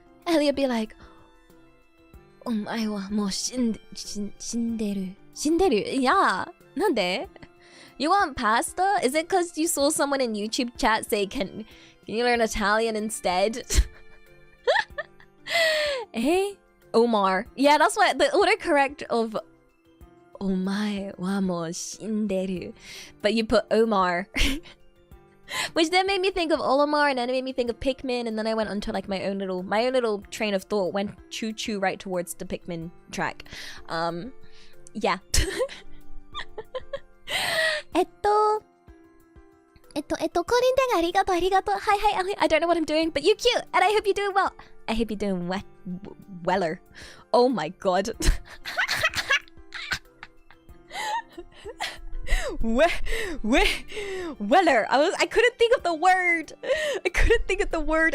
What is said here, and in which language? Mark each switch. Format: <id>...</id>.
<en>Elia be like,</en> <ja>お前はもう死んでる。</ja> <en>Yeah.</en> <ja>なんで?</ja> <en>You want pasta? Is it because you saw someone in YouTube chat say, can you learn Italian instead? Eh? Omar. Yeah, that's what the autocorrect of</en> <ja>お前はもう死んでる.</ja> <en>But you put Omar. Which then made me think of Olimar, and then it made me think of Pikmin, and then I went onto like my own little train of thought, went choo-choo right towards the Pikmin track. Yeah.</en> <ja>コリンテンありがとう。</ja> <en>Hi, I don't know what I'm doing, but you're cute, and I hope you're doing well. I hope you're doing weller. Oh my god. Weller. I couldn't think of the word.</en>